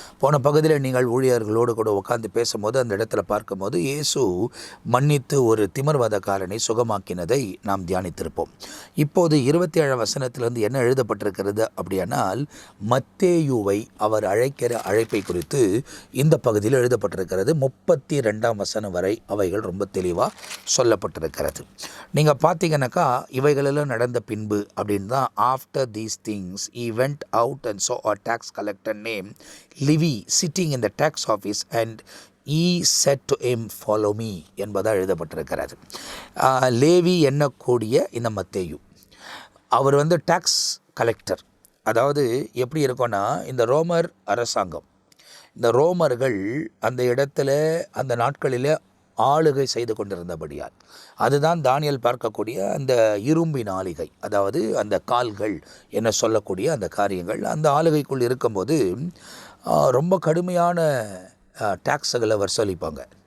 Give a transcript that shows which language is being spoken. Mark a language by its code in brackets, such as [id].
[ta] போன பகுதியில் நீங்கள் ஊழியர்களோடு கூட உட்காந்து பேசும்போது அந்த இடத்துல பார்க்கும்போது இயேசு மன்னித்து ஒரு திமிர்வாதக்காரனை சுகமாக்கினதை நாம் தியானித்திருப்போம். இப்போது 27ஆம் வசனத்திலிருந்து என்ன எழுதப்பட்டிருக்கிறது அப்படியானால் மத்தேயுவை அவர் அழைக்கிற அழைப்பை குறித்து இந்த பகுதியில் எழுதப்பட்டிருக்கிறது. 32ஆம் வசனம் வரை அவைகள் ரொம்ப தெளிவாக சொல்லப்பட்டிருக்கிறது. நீங்கள் பார்த்தீங்க இவைகளெல்லாம் நடந்த பின்பு அப்படின்னு தான் [en] after these things he went out and saw a tax collector named Levi sitting in the tax office and he said to him, follow me [ta] என்பதாக எழுதப்பட்டிருக்கிறது. லேவி எண்ணக்கூடிய இந்த மத்தேயு அவர் வந்து டாக்ஸ் கலெக்டர். அதாவது எப்படி இருக்கும்னா இந்த ரோமர் அரசாங்கம், இந்த ரோமர்கள் அந்த இடத்துல அந்த நாட்களில் ஆளுகை செய்து கொண்டிருந்தபடியால் அதுதான் தானியேல் பார்க்கக்கூடிய அந்த இரும்பின் ஆளுகை, அதாவது அந்த கால்கள் என்ன சொல்லக்கூடிய அந்த காரியங்கள் அந்த ஆளுகைக்குள் இருக்கும்போது ரொம்ப கடுமையான டேக்ஸுகளை வசூலிப்பாங்க.